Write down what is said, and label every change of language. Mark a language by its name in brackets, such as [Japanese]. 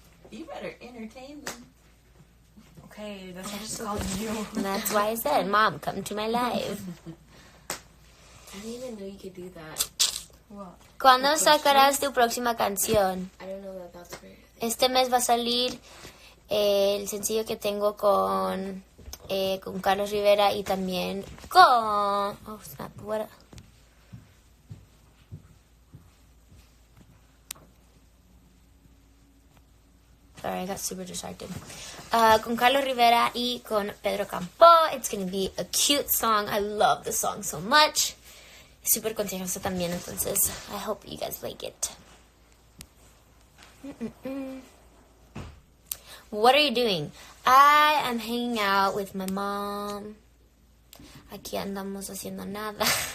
[English] You better entertain them. Okay, that's what I just called you. That's why I said, Mom, come to my live. I didn't even know you could do that. What? [Spanish] ¿Cuándo sacarás tu próxima canción? [English] I don't know that that's weird. [Spanish] Este mes va a salir el sencillo que tengo con Carlos Rivera y también con... [English] Oh, snap. What? Sorry, I got super distracted. [Spanish] Con Carlos Rivera y con Pedro Campo. [English] It's going to be a cute song. I love the song so much. [Spanish] Super contagioso también, entonces [English] I hope you guys like it. What are you doing? I am hanging out with my mom. [Spanish] Aquí andamos haciendo nada.